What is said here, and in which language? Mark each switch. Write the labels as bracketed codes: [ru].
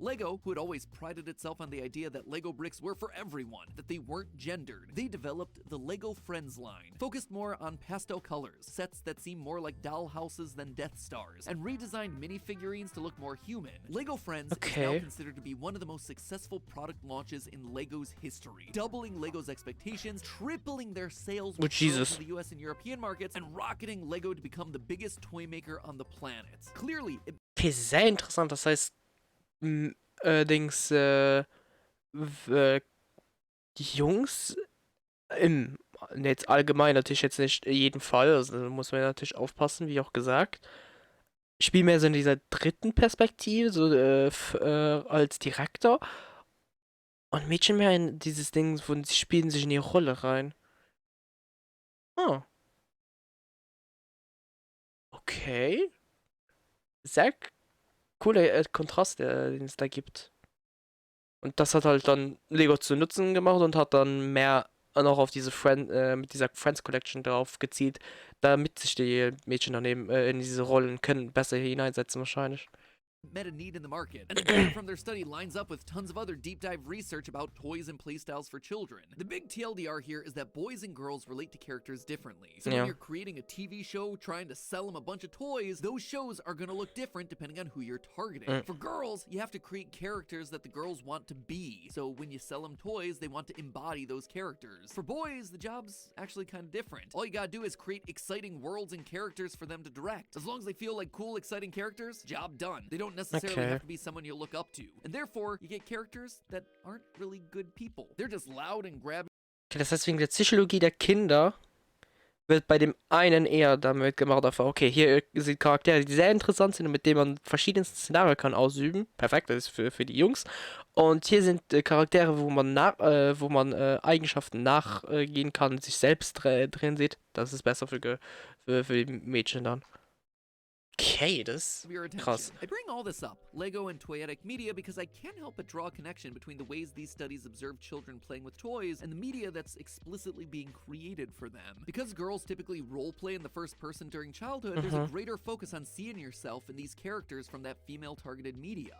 [en] Lego, who had always prided itself on the idea that Lego bricks were for everyone, that they weren't gendered, they developed the Lego Friends line, focused more on pastel colors, sets that seem more like doll houses than Death Stars, and redesigned minifigurines to look more human. Lego Friends is now considered to be one of the most successful product launches in Lego's history, doubling Lego's expectations, tripling their sales in the US and European markets, and rocketing Lego to become the biggest toy maker on the planet. Clearly, [de] Okay, sehr interessant. Das heißt, Dings, die Jungs im Netz allgemein natürlich jetzt nicht jeden Fall, also da muss man natürlich aufpassen, wie auch gesagt. Spielen mehr so in dieser dritten Perspektive, so als Direktor. Und Mädchen mehr in dieses Ding, wo sie spielen sich in ihre Rolle rein. Oh. Okay. Sehr cooler Kontrast, den es da gibt. Und das hat halt dann Lego zu Nutzen gemacht und hat dann mehr und auch auf diese mit dieser Friends Collection drauf gezielt, damit sich die Mädchen daneben in diese Rollen können besser hineinsetzen wahrscheinlich. [en] Met a need in the market, and the data from their study lines up with tons of other deep dive research about toys and playstyles for children. The big TLDR here is that boys and girls relate to characters differently. So when you're creating a TV show trying to sell them a bunch of toys, those shows are going to look different depending on who you're targeting. For girls, you have to create characters that the girls want to be. So when you sell them toys, they want to embody those characters. For boys, the job's actually kind of different. All you gotta do is create exciting worlds and characters for them to direct. As long as they feel like cool, exciting characters, job done. They don't necessarily have to be someone you look up to. And therefore, you get characters that aren't really good people. They're just loud and grabby. [de] Okay, das heißt, wegen der Psychologie der Kinder wird bei dem einen eher damit gemacht, okay, hier sind Charaktere, die sehr interessant sind und mit denen man verschiedenste Szenarien kann ausüben. Perfekt, das ist für die Jungs. Und hier sind Charaktere, wo man Eigenschaften nachgehen kann, sich selbst drin sieht. Das ist besser für die Mädchen dann. Okay, das ist krass. [en] I bring all this up, Lego and toyetic media, because I can't help but draw a connection between the ways these studies observe children playing with toys and the media that's explicitly being created for them. Because girls typically roleplay in the first person during childhood, there's a greater focus on seeing yourself in these characters from that female-targeted media.